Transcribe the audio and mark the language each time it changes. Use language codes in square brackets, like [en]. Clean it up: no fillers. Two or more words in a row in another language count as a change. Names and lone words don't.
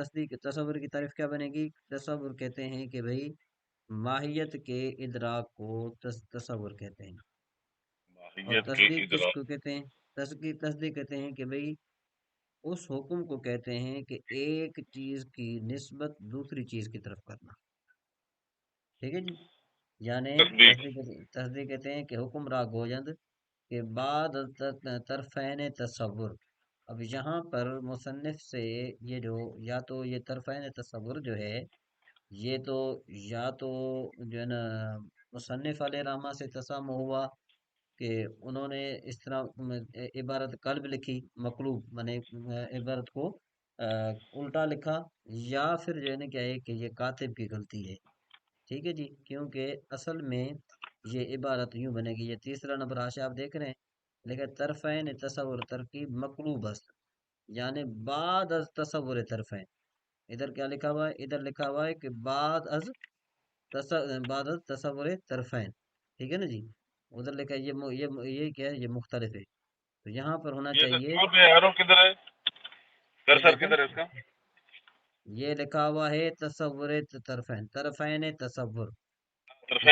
[ur] تصدیق، تصور کی تعریف کیا بنے گی؟ تصور کہتے ہیں کہ بھئی ماہیت کے ادراک کو تصور کہتے ہیں، اور ماہیت کے تصدیق کس ادراک۔ کو کہتے ہیں؟ تصدیق کہتے ہیں کہ بھئی اس حکم کو کہتے ہیں کہ ایک چیز کی نسبت دوسری چیز کی طرف کرنا۔ ٹھیک ہے جی، یعنی تصدیق تصدیق کہتے ہیں کہ [fa] حکم را گویند کے بعد طرفین تصور۔ [ur] اب یہاں پر مصنف سے یہ جو یا تو یہ طرفین تصور جو ہے یہ تو یا تو جو ہے نا مصنف علیہ رحمہ سے تسامح ہوا کہ انہوں نے اس طرح عبارت قلب لکھی، مقلوب مانے عبارت کو الٹا لکھا، یا پھر جو ہے نا کیا ہے کہ یہ کاتب کی غلطی ہے۔ ٹھیک ہے جی، کیونکہ اصل میں یہ عبارت یوں بنے گی، یہ تیسرا نمبر حاشیہ آپ دیکھ رہے ہیں، لیکن [fa] طرفین تصور ترکیب مقلوب است، یعنی بعد از تصور طرفین۔ [ur] ادھر کیا لکھا ہوا ہے؟ ادھر لکھا ہوا ہے کہ [fa] بعد از تصور طرفین۔ [ur] ٹھیک ہے نا جی، ادھر لکھا ہے یہ کیا ہے؟ یہ مختلف ہے، تو یہاں پر ہونا یہ چاہیے، کہاں پہ ایرو کدھر ہے؟ یہ کرسر دیکھیں کدھر ہے اس کا؟ یہ لکھا ہوا ہے تصور طرفین، طرفین تصور، یہ